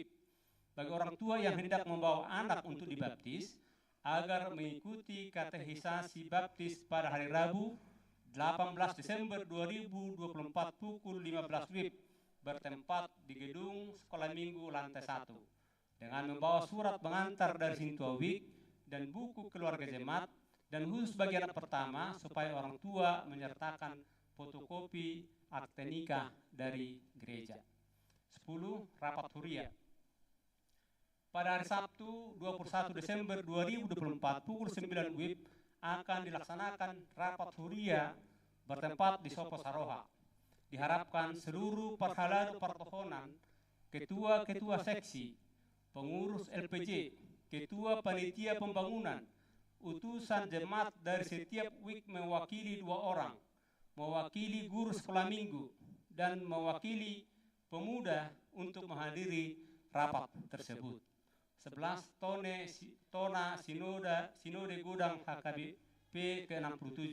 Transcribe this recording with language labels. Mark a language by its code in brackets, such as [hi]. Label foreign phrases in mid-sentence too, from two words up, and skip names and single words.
[id] Bagi orang tua yang hendak membawa anak untuk dibaptis, agar mengikuti katekisasi baptis pada hari Rabu 18 Desember 2024 pukul 15 WIB bertempat di gedung Sekolah Minggu lantai 1 dengan membawa surat pengantar dari Sintua Wik dan buku keluarga jemaat, dan khusus bagi anak pertama supaya orang tua menyertakan fotokopi akte nikah dari gereja. 10. Rapat huria. Pada hari Sabtu 21 Desember 2024 pukul 9 WIB akan dilaksanakan rapat huria bertempat di Sopo Saroha. Diharapkan seluruh [bbc] perhaladu partohonan, [id] ketua-ketua seksi, pengurus LPJ, ketua panitia pembangunan, utusan jemaat dari setiap WIK mewakili 2 orang, mewakili guru sekolah minggu, dan mewakili pemuda untuk menghadiri rapat tersebut. 11. Tona Sinode Gudang HKBP ke-67.